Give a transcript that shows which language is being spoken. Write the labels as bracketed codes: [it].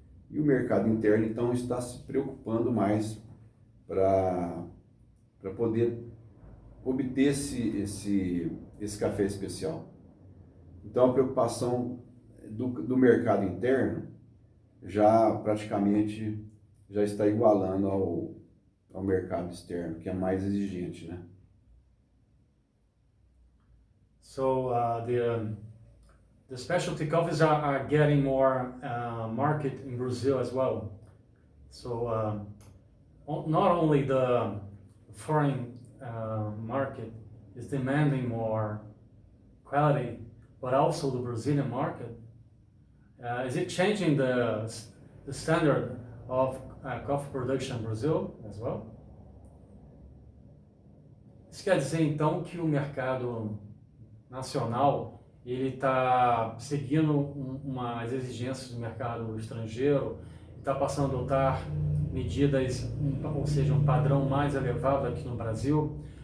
[pt] E o mercado interno, então, está se preocupando mais para poder obter esse café especial. Então, a preocupação do mercado interno já praticamente já está igualando ao mercado externo, que é mais exigente, né? [en] So the specialty coffees are getting more market in Brazil as well. So not only the foreign market is demanding more quality, but also the Brazilian market. Is it changing the standard of coffee production in Brazil as well? [pt] Isso quer dizer então que o mercado nacional ele está seguindo umas exigências do mercado estrangeiro, está passando a adotar medidas, ou seja, um padrão mais elevado aqui no Brasil.